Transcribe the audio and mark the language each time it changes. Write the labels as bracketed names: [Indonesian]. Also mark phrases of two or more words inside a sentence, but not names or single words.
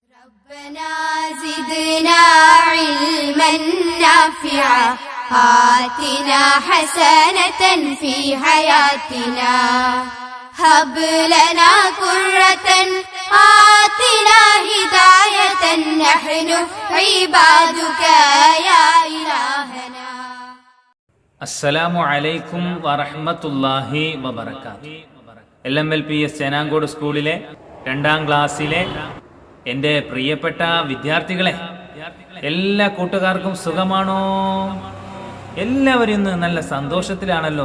[Arabic] ربنا زدنا علما نافعا آتنا حسنة في حياتنا هب لنا قرة آتنا هداية نحن عبادك يا إلهنا. السلام عليكم ورحمة الله وبركاته. [Malayalam] LMLPS ചേനാങ്കോട് സ്കൂളിലെ 2ാം ക്ലാസ്സിലെ എൻ്റെ പ്രിയപ്പെട്ട വിദ്യാർത്ഥികളെ, എല്ലാ കൂട്ടുകാർക്കും സുഖമാണോ? എല്ലാവരും ഇന്ന് നല്ല സന്തോഷത്തിലാണല്ലോ.